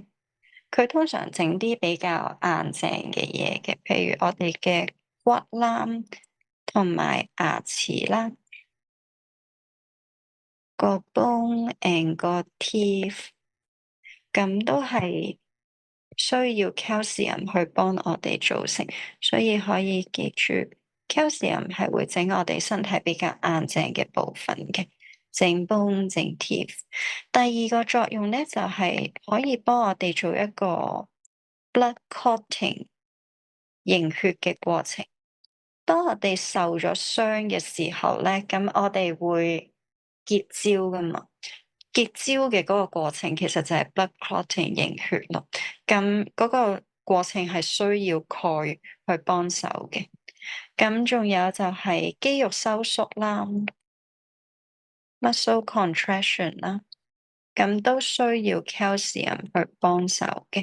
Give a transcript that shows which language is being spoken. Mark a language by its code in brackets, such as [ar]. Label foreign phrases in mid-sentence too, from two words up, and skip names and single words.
[yue] 佢通常整啲比較硬淨嘅嘢嘅，譬如我哋嘅骨啦，同埋牙齒啦，個 [en] bone and [yue] 個 [en] teeth， [yue] 咁都係需要 calcium 去幫我哋組成，所以可以記住 calcium 係會整我哋身體比較硬淨嘅部分嘅，整 bone 整 teeth。第二個作用咧就係可以幫我哋做一個 [en] blood clotting [yue] 凝血嘅過程。當我哋受咗傷嘅時候咧，咁我哋會結焦噶嘛？結焦嘅嗰個過程其實就係 [en] blood clotting [yue] 凝血咯。咁嗰個過程係需要鈣去幫手嘅。咁仲有就係肌肉收縮啦， [en] muscle contraction [yue] 啦，咁都需要 calcium 去幫手嘅。